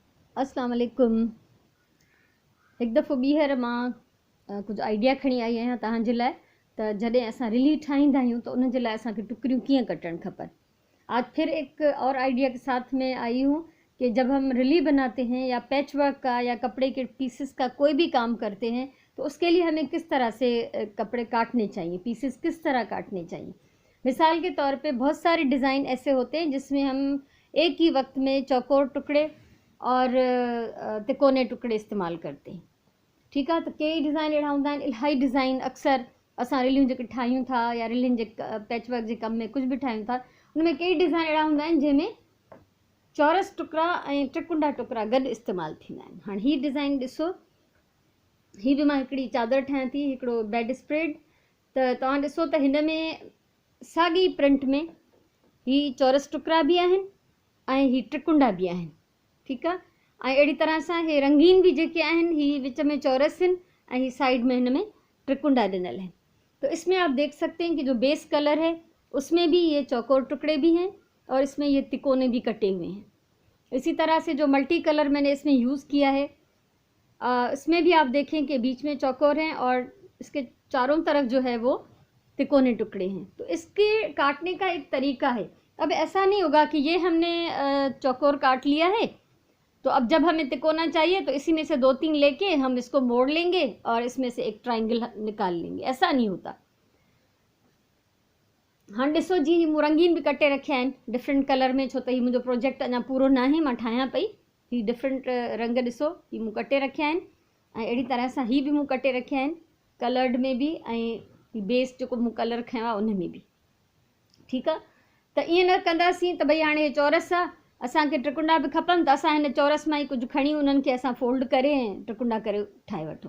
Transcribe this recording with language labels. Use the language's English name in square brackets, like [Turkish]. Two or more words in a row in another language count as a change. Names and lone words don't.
[Arabic] السلام عليكم. [Sindhi] एक दफ़ो ॿीहर मां कुझु आइडिया खणी आई आहियां तव्हांजे लाइ त जॾहिं असां रिली ठाहींदा आहियूं त उन जे लाइ असांखे टुकड़ियूं कीअं कटणु खपनि। [Urdu] آج پھر ایک اور آئیڈیا کے ساتھ میں آئی ہوں کہ جب ہم رلی بناتے ہیں یا [English] patch work [Urdu] کا یا کپڑے کے پیسز کا کوئی بھی کام کرتے ہیں تو اس کے لیے ہمیں کس طرح سے کپڑے کاٹنے چاہئیں، پیسز کس طرح کاٹنے چاہئیں. مثال کے طور پہ بہت سارے ڈیزائن ایسے ہوتے ہیں جس میں ہم ایک ہی وقت میں چوکور ٹکڑے اور تکونے ٹکڑے استعمال کرتے ہیں. [Sindhi] ठीक है, तो कई डिज़ाइन अड़ा होंदा आहिनि, इलाही डिज़ाइन अक्सर असां रिलियूं जेके ठाहियूं था या रिलियुनि जे [English] patch work [Sindhi] जे कम में कुछ भी ठाहियूं था उनमें कई डिज़ाइन अड़ा होंदा आहिनि जंहिंमें चौरस टुकड़ा ऐं त्रिकुंडा टुकड़ा गॾु इस्तेमालु थींदा आहिनि। हाणे हीअ डिज़ाइन ॾिसो, हीअ बि मां हिकिड़ी चादर ठाहियां थी, हिकिड़ो [English] bed spread. [Sindhi] त तव्हां ॾिसो त हिन में साॻी प्रिंट में हीअ चौरस टुकड़ा बि आहिनि ऐं हीअ त्रिकुंडा बि आहिनि। ठीकु आहे, ऐं अहिड़ी तरह सां हे रंगीन भी जेके आहिनि ही विच में चौरस आहिनि ऐं ही साइड में हिन में त्रिकुंडा ॾिनल हैं। [Urdu] تو اس میں آپ دیکھ سکتے ہیں کہ جو [English] base color [Urdu] ہے اس میں بھی یہ چوکور ٹکڑے بھی ہیں اور اس میں یہ تکونے بھی کٹے ہوئے ہیں. اسی طرح سے جو [English] multi color [Urdu] میں نے اس میں یوز کیا ہے اس میں بھی آپ دیکھیں کہ بیچ میں چوکور ہیں اور اس کے چاروں طرف جو ہے وہ تکونے ٹکڑے ہیں. تو اس کے کاٹنے کا ایک طریقہ ہے۔ اب ایسا نہیں ہوگا کہ یہ ہم نے چوکور کاٹ لیا ہے تو اب جب ہمیں تکونا چاہیے تو اسی میں سے 2-3 لے کے ہم اس کو موڑ لیں گے اور اس میں سے ایک ٹرائینگل نکال لیں گے، ایسا نہیں ہوتا. [Sindhi] हाँ ॾिसो जी, मूं रंगीन भी कटे रखिया आहिनि [English] different color [Sindhi] में, छो त हीउ मुंहिंजो प्रोजेक्ट अञा पूरो न आहे, मां ठाहियां पई। हीउ डिफरेंट रंग ॾिसो, हीउ मूं कटे रखिया आहिनि ऐं अहिड़ी तरह सां हीउ बि मूं कटे रखिया आहिनि कलर्ड में भी ऐं हीउ बेस जेको मूं कलर खयो आहे उन में भी। ठीकु आहे, त ईअं न कंदासीं त भई हाणे चौरस आहे, असांखे त्रिकुंडा भी खपनि त असां हिन चौरस मां ई कुझु खणी उन्हनि खे असां फोल्ड करे ऐं त्रिकुंडा करे ठाहे वठूं।